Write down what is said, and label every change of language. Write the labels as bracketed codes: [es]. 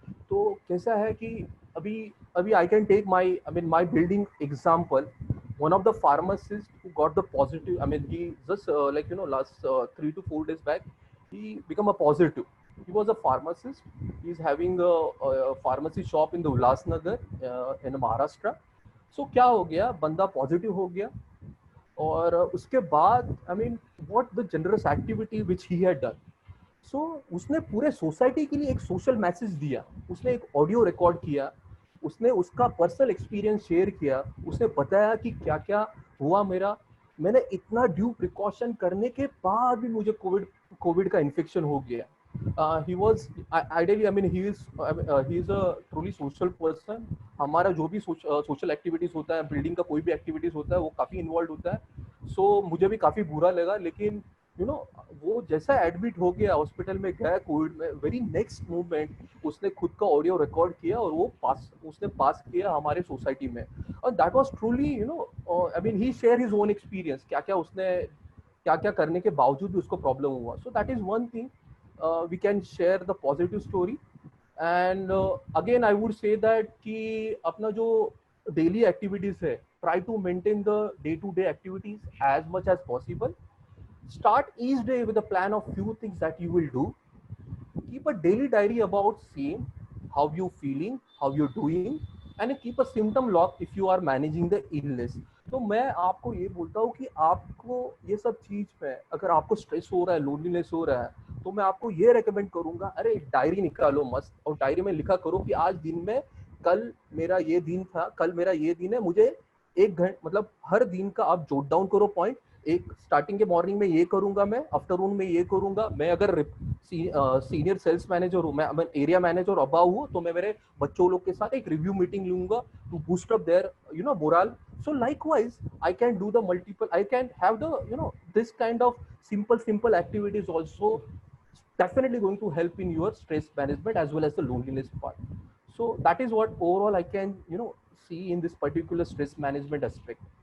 [hi] तो कैसा है कि अभी अभी I can take my building example. [en] One of the pharmacists who got the positive, he just last 3 to 4 days back, he become a positive. He was a pharmacist. He's having a pharmacy shop in the Ulhasnagar in Maharashtra. [hi] So क्या हो गया, बंदा positive हो गया और उसके बाद what the generous activity which he had done. So उसने पूरे सोसाइटी के लिए एक सोशल मैसेज दिया, उसने एक ऑडियो रिकॉर्ड किया, उसने उसका पर्सनल एक्सपीरियंस शेयर किया, उसने बताया कि क्या क्या हुआ मैंने इतना ड्यू प्रिकॉशन करने के बाद भी मुझे कोविड का इन्फेक्शन हो गया. [en] He was ideally, he is a truly social person. [hi] हमारा जो भी सोशल एक्टिविटीज होता है, बिल्डिंग का कोई भी एक्टिविटीज होता है, वो काफी इन्वॉल्व होता है. सो मुझे भी काफी बुरा लगा, लेकिन वो जैसा एडमिट हो गया, हॉस्पिटल में गया कोविड में, वेरी नेक्स्ट मूवमेंट उसने खुद का ऑडियो रिकॉर्ड किया और वो उसने पास किया हमारे सोसाइटी में. और that was truly he share his own experience, क्या क्या करने के बावजूद भी उसको प्रॉब्लम हुआ. [en] So that is one thing, we can share the positive story. And again I would say that कि अपना जो daily activities है, try to maintain the day-to-day activities as much as possible. Start each day with a plan of few things that you will do. Keep a daily diary about same, how you feeling, how you're doing, and keep a symptom log if you are managing the illness. [hi] तो मैं आपको ये बोलता हूँ कि आपको ये सब चीज में अगर आपको स्ट्रेस हो रहा है, लोनलीनेस हो रहा है, तो मैं आपको ये रेकमेंड करूंगा, अरे एक डायरी निकालो मस्त, और डायरी में लिखा करो कि आज दिन में, कल मेरा ये दिन था, कल मेरा ये दिन है, मुझे 1 घंटे हर दिन का आप जोट डाउन करो पॉइंट. एक स्टार्टिंग के मॉर्निंग में ये करूंगा, मैं आफ्टरनून में ये करूंगा. मैं अगर सीनियर सेल्स मैनेजर हूँ, मैं एरिया मैनेजर अबाव हूँ, तो मैं मेरे बच्चों लोग के साथ एक रिव्यू मीटिंग लूंगा to boost up there moral. [en] So likewise, I can do the multiple, I can have the, this kind of simple activities also definitely going to help in your stress management as well as the loneliness part. So that is what overall I can, see in this particular stress management aspect.